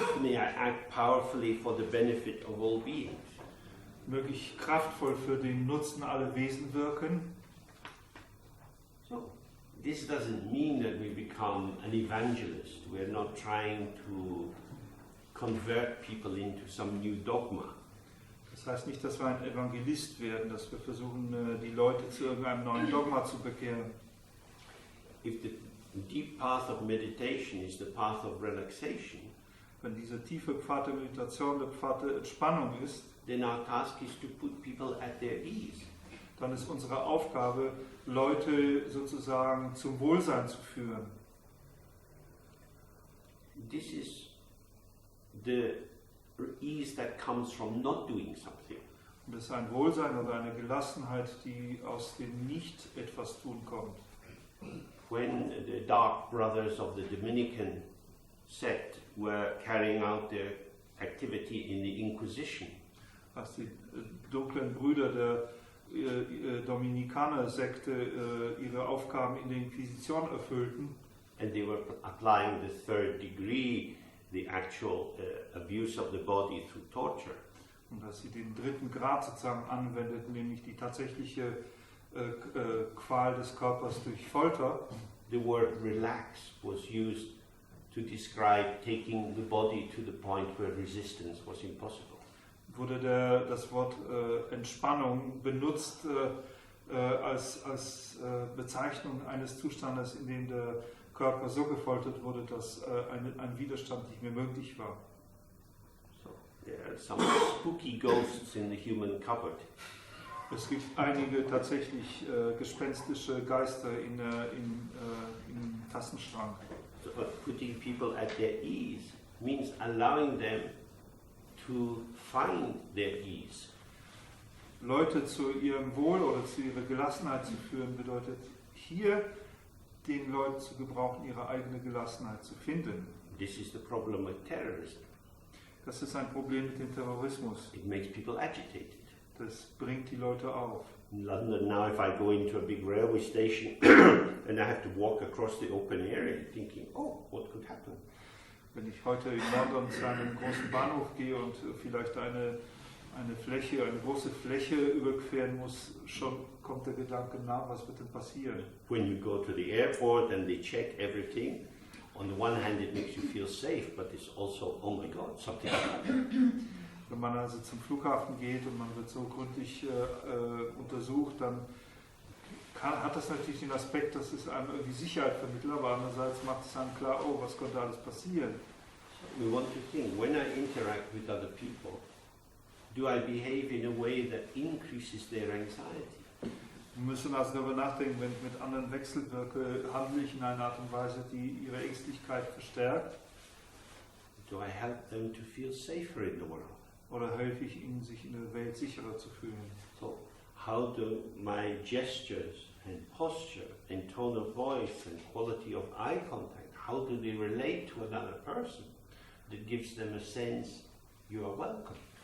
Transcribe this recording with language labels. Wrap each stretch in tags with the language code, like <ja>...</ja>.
<en>may I act powerfully for the benefit of all beings.</en> <de>Möglich kraftvoll für den Nutzen aller Wesen wirken.</de> <en>So, this doesn't mean that we become an evangelist. We're not trying to convert people into some new dogma.</en> <de>Das heißt nicht, dass wir ein Evangelist werden, dass wir versuchen, die Leute zu irgendeinem neuen Dogma zu bekehren.</de> <en>If the deep path of meditation is the path of relaxation,</en> <de>wenn dieser tiefe Pfad der Meditation der Pfad der Entspannung ist,</de> <en>then our task is to put people at their ease.</en> <de>Dann ist unsere Aufgabe, Leute sozusagen zum Wohlsein zu führen.</de> <en>This is the ease that comes from not doing something.</en> <de>Und das ist ein Wohlsein oder eine Gelassenheit, die aus dem Nicht-Etwas-Tun kommt.</de> <en>When the Dark Brothers of the Dominican sect were carrying out their activity in the Inquisition,</en> <de>als die dunklen Brüder der Dominikaner-Sekte ihre Aufgaben in der Inquisition erfüllten,</de> <en>and they were applying the 3rd degree, the actual abuse of the body through torture.</en> <de>Und dass sie den 3. Grad sozusagen anwendeten, nämlich die tatsächliche Qual des Körpers durch Folter.</de> <en>The word relax was used to describe taking the body to the point where resistance was impossible.</en> <de>Wurde das Wort Entspannung benutzt als Bezeichnung eines Zustandes, in dem der Körper so gefoltert wurde, dass ein Widerstand nicht mehr möglich war.</de> <en>So, there are some spooky ghosts in the human cupboard.</en> <de>Es gibt einige tatsächlich gespenstische Geister im Tassenschrank.</de> <en>So, putting people at their ease means allowing them to find their ease.</en> <de>Leute zu ihrem Wohl oder zu ihrer Gelassenheit zu führen, bedeutet hier den Leuten zu gebrauchen, ihre eigene Gelassenheit zu finden.</de> <en>This is the problem with terrorism.</en> <de>Das ist ein Problem mit dem Terrorismus.</de> <en>It makes people agitated.</en> <de>Das bringt die Leute auf.</de> <en>In London now, if I go into a big railway station and I have to walk across the open area, thinking, oh, what could happen?</en> <de>Wenn ich heute in London zu einem großen Bahnhof gehe und vielleicht eine große Fläche überqueren muss, schon kommt der Gedanke nach, was wird denn passieren?</de> <en>When you go to the airport and they check everything, on the one hand it makes you feel safe, but it's also, oh my God, something happened.</en> <de>Wenn man also zum Flughafen geht und man wird so gründlich untersucht, dann hat das natürlich den Aspekt, dass es einem irgendwie Sicherheit vermittelt, aber andererseits macht es einem klar, oh, was könnte alles passieren?</de> <en>We want to think, when I interact with other people, do I behave in a way that increases their anxiety?</en> <de>Wir müssen also darüber nachdenken, wenn ich mit anderen wechselwirke, handle ich in einer Art und Weise, die ihre Ängstlichkeit verstärkt?</de> <en>Do I help them to feel safer in the world?</en> <de>Oder helfe ich ihnen, sich in der Welt sicherer zu fühlen?</de> <en>So, how do my gestures and posture and tone of voice and quality of eye contact, how do they relate to another person that gives them a sense you are welcome?</en>